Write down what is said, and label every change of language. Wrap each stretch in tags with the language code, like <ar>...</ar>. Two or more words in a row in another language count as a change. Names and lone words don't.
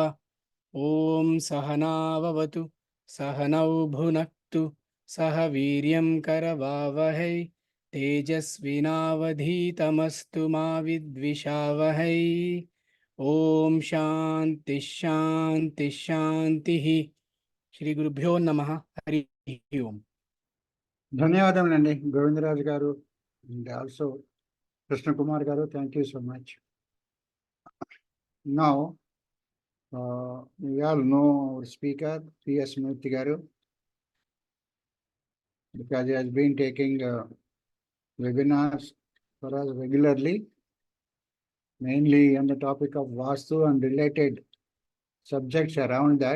<sa>ॐ सहनाववतु सहनौ भुनक्तु सह वीर्यं करवावहै तेजस्विनावधीतमस्तु मा विद्विषावहै। ॐ शान्ति शान्ति शान्तिः। श्री गुरुभ्यो नमः। हरि ओम्।</sa> <te>ధన్యవాదములండి గోవిందరాజు గారు</te> <en>and also</en> <te>కృష్ణ కుమార్ గారు.</te> <en>thank you so much. నౌ we all know our speaker PS Murthy garu, because he has been taking webinars for us regularly, mainly on the topic of Vaastu and related subjects around that.</en>